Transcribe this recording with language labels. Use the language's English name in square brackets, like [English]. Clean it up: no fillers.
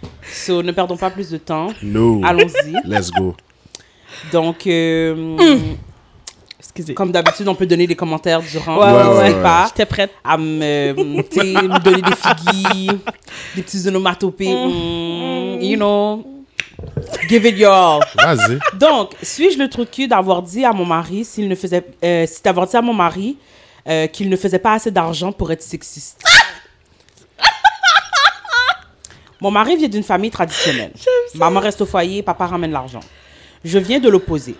[French] So, ne perdons pas plus de temps. [English] No. [French] Allons-y. [English] Let's go. [French] Donc, Excusez. comme d'habitude, on peut donner des commentaires durant Ouais, le ouais, repas. J'étais prête. À tu sais, me donner des figuilles, des petits onomatopées. [English] You know, give it your all. [French] Vas-y. Donc, suis-je le trou de cul d'avoir dit à mon mari s'il ne faisait, d'avoir dit à mon mari qu'il ne faisait pas assez d'argent pour être sexiste? Mon mari vient d'une famille traditionnelle. Maman reste au foyer, papa ramène l'argent. Je viens de l'opposé.